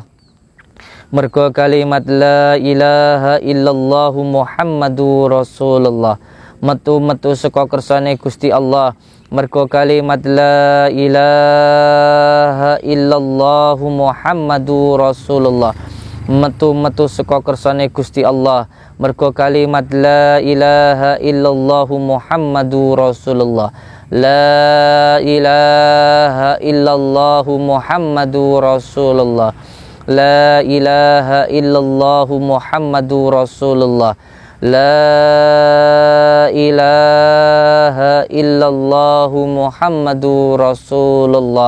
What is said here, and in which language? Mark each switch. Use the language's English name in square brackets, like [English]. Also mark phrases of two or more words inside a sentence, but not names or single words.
[Javanese] Mergo kalimat [Arabic] لا إله إلا الله محمد رسول الله. [Javanese] Metu saka kersane Gusti Allah. Mergo kalimat [Arabic] لا إله إلا الله محمد رسول الله. [Javanese] Metu saka kersane Gusti Allah. Mergo kalimat [Arabic] لا إله إلا الله محمد رسول الله. لا إله إلا الله محمد رسول الله. لا إله إلا الله محمد رسول الله. لا إله إلا الله محمد رسول الله.